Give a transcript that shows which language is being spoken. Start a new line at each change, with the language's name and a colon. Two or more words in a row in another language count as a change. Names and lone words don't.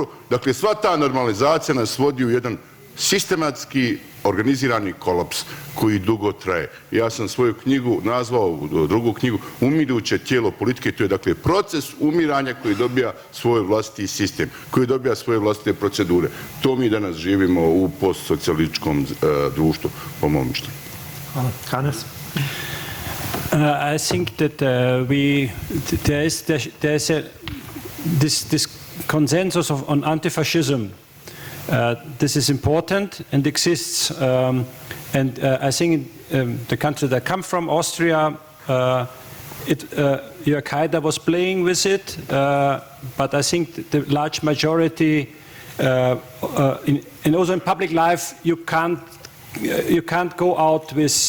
Bosnian: Dakle, sva ta normalizacija nas vodi u jedan sistematski organizirani kolaps koji dugo traje. Ja sam svoju knjigu nazvao, drugu knjigu, Umiruće tijelo politike. To je dakle proces umiranja koji dobija svoj vlastiti sistem, koji dobija svoje vlastite procedure. To mi danas živimo u postsocijalističkom društvu, po mom mišljenju. Hvala. Hannes?
English: I think that there is this consensus on anti-fascism. This is important and exists, and I think the country that I come from, Austria, Jörg Haider was playing with it, but I think the large majority, and also in public life, you can't go out with.